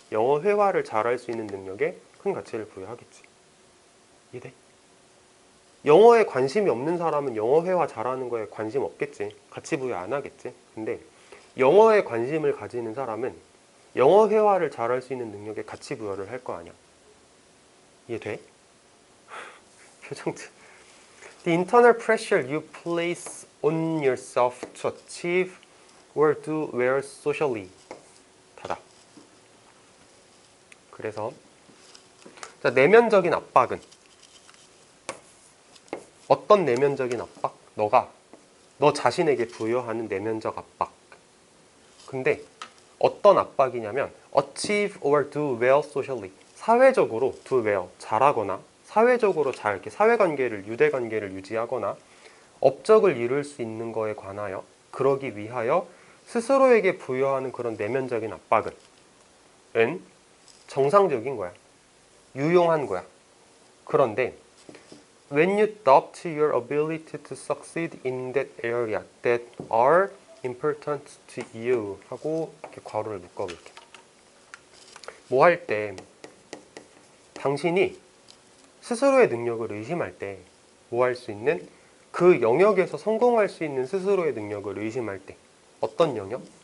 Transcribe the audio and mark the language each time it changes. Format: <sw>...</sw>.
<ko>영어 회화를 잘할 수 있는 능력에 큰 가치를 부여하겠지. 이해돼? 영어에 관심이 없는 사람은 영어 회화 잘하는 거에 관심 없겠지. 가치 부여 안 하겠지. 근데 영어에 관심을 가지는 사람은 영어 회화를 잘할 수 있는 능력에 가치 부여를 할 거 아니야. 이해돼? 표정.</ko> <en>The internal pressure you place on yourself to achieve or do well socially.</en> <ko>닫아. 그래서 자, 내면적인 압박은 어떤 내면적인 압박? 너 자신에게 부여하는 내면적 압박. 근데 어떤 압박이냐면</ko> <en>achieve or do well socially.</en> <ko>사회적으로 do well, 잘하거나 사회적으로 잘 이렇게 사회관계를 유대관계를 유지하거나 업적을 이룰 수 있는 거에 관하여 그러기 위하여 스스로에게 부여하는 그런 내면적인 압박은 정상적인 거야. 유용한 거야. 그런데</ko> <en>when you doubt your ability to succeed in that area that are important to you</en> <ko>하고 이렇게 괄호를 묶어볼게. 뭐 할 때 당신이 스스로의 능력을 의심할 때 뭐 할 수 있는 그 영역에서 성공할 수 있는 스스로의 능력을 의심할 때 어떤 영역?</ko>